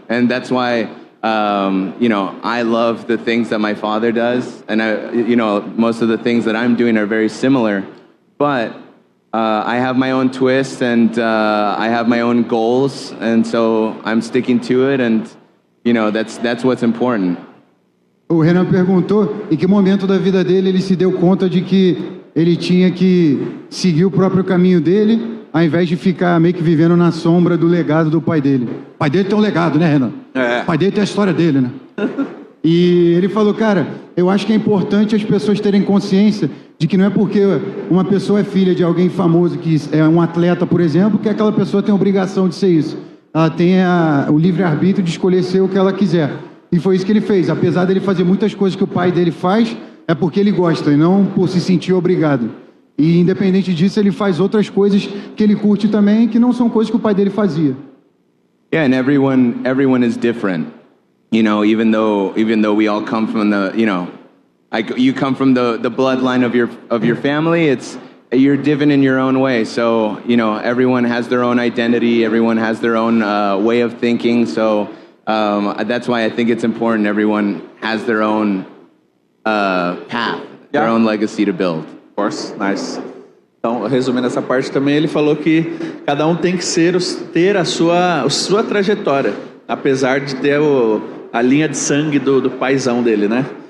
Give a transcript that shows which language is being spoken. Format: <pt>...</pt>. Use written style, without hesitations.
<en>And that's why I love the things that my father does, and most of the things that I'm doing are very similar, but I have my own twist, and I have my own goals, and so I'm sticking to it, and that's what's important.</en> <pt>O Renan perguntou em que momento da vida dele ele se deu conta de que ele tinha que seguir o próprio caminho dele, ao invés de ficar meio que vivendo na sombra do legado do pai dele. O pai dele tem um legado, né, Renan? O pai dele tem a história dele, né? E ele falou, cara, eu acho que é importante as pessoas terem consciência de que não é porque uma pessoa é filha de alguém famoso, que é um atleta, por exemplo, que aquela pessoa tem a obrigação de ser isso. Ela tem o livre-arbítrio de escolher ser o que ela quiser. E foi isso que ele fez. Apesar dele fazer muitas coisas que o pai dele faz, é porque ele gosta e não por se sentir obrigado. E independente disso, ele faz outras coisas que ele curte também, que não são coisas que o pai dele fazia.</pt> <en>Yeah, and everyone is different. Even though we all come from you come from the bloodline of your family, you're different in your own way. So, everyone has their own identity, everyone has their own way of thinking. So, that's why I think it's important everyone has their own path, their own legacy to build. Of course, nice.</en> <pt>Então, resumindo essa parte também, ele falou que cada um tem que ter a sua trajetória, apesar de ter a linha de sangue do paizão dele, né?</pt>